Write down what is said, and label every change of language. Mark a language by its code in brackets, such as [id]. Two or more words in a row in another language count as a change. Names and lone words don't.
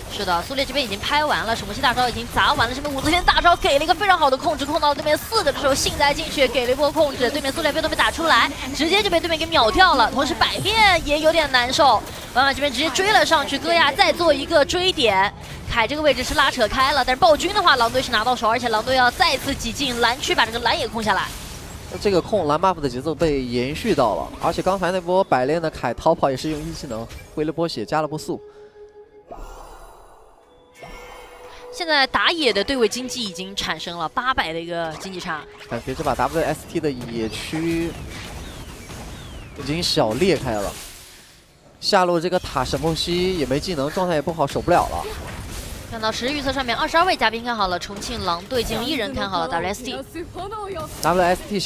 [zh] 是的，蘇烈這邊已經拍完了，守護系大招已經砸完了，這邊武則天大招給了一個非常好的控制，控到了對面4個的時候，幸災進去給了一波控制，對面蘇烈被都沒打出來，直接就被對面給秒掉了，同時百變也有點難受，婉婉這邊直接追了上去，戈亞再做一個追點，凱這個位置是拉扯開了，但是暴君的話狼隊是拿到手，而且狼隊要再次擠進藍區把這個藍也控下來。這個控藍 buff 的節奏被延續到了，而且剛才那波百煉的凱逃跑也是用1技能回了波血加了波速。現在打野的對位經濟已經產生了800的一個經濟差，感覺這把 WST 的野區已經小裂開了。下路這個塔沈夢溪也沒技能，狀態也不好，守不了了。看到實時預測上面22位嘉賓看好了重慶狼隊，僅有1人看好了 WST。WST